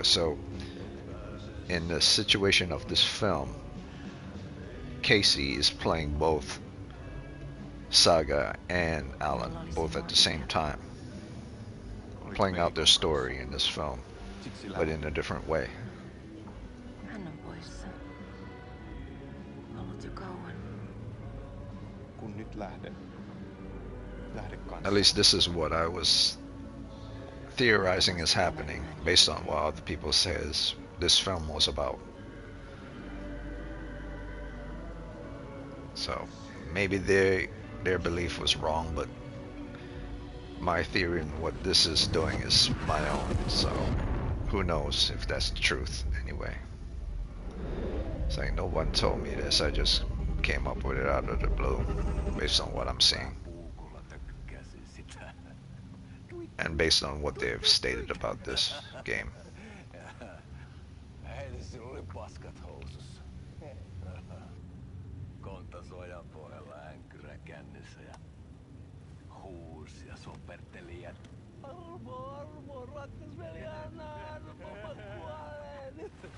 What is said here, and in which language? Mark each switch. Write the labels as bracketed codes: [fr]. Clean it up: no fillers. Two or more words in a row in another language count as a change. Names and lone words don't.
[en] So in the situation of this film, Casey is playing both Saga and Alan both at the same time, playing out their story in this film, but in a different way. [fi] Hän on poissa. Ollut jo kauan. Kun nyt lähde kanssa. [en] At least this is what I was theorizing is happening based on what other people says this film was about. So maybe their belief was wrong, but my theory and what this is doing is my own, so who knows if that's the truth anyway. It's like no one told me this, I just came up with it out of the blue based on what I'm seeing and based on what they've stated about this game. [fi] Heitä sinulla oli paskat housussa. Kontas ojan pohjalla änkyrä kännissä ja huusi ja soperteli ja armo, rakkas veli, anna armo, mä kuolen.